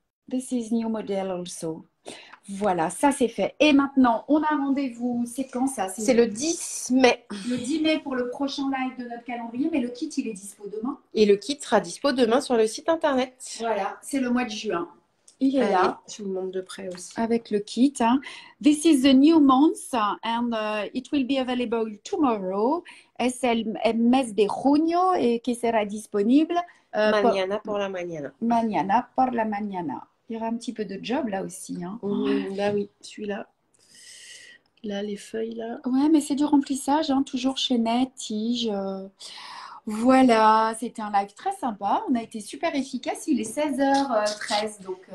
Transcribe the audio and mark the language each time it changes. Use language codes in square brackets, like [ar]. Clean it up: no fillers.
[en] This is new model also. [fr] Voilà, ça c'est fait. Et maintenant, on a rendez-vous. C'est quand ça? C'est le 10 mai. Le 10 mai pour le prochain live de notre calendrier, mais le kit, il est dispo demain. Et le kit sera dispo demain sur le site internet. Voilà, c'est le mois de juin. Il est Allez, là. je vous montre de près aussi. Avec le kit. Hein. [en] This is the new month and it will be available tomorrow. [es] Es el mes de junio [fr] et que sera disponible [es] Mañana [fr] pour la [es] mañana. Mañana por la mañana. [fr] Il y aura un petit peu de job là aussi. Hein. Là, oui, celui-là. Là, les feuilles, là. Ouais, mais c'est du remplissage, hein, toujours chaînette, tige. Voilà, c'était un live très sympa. On a été super efficace. Il est 16h13. Donc,